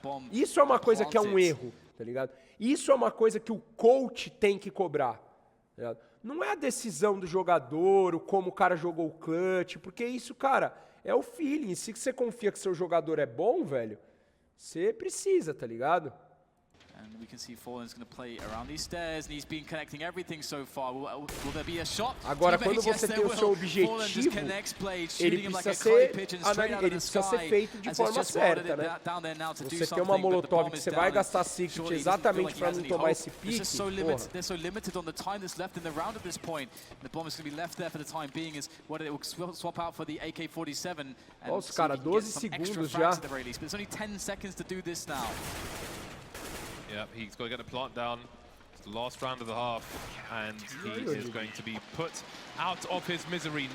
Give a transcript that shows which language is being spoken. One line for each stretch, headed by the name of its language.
Portuguese: Isso é uma coisa que é um erro, tá ligado? Isso é uma coisa que o coach tem que cobrar, tá ligado? Não é a decisão do jogador, o como o cara jogou o clutch, porque isso, cara... É o feeling. Se você confia que seu jogador é bom, velho, você precisa, tá ligado?
English: And we can see Fallen's going to play around these stairs, and he's been connecting everything so far. Will there be a shot?
Portuguese: Agora, quando você tem o seu objetivo, ele precisa ser feito de forma certa, né? Você tem uma Molotov que você vai gastar secret exatamente para não tomar esse pique,
English: they're so limited on the time that's left in the round at this point. The bomb is going to be left there for the time being as what it will swap out for the AK-47.
Portuguese: Olha os caras, 12 segundos já.
English: But it's only 10 seconds to do this now. Yeah, he's got to get the plant down. the last round of the half, and he is going to be put out of his misery.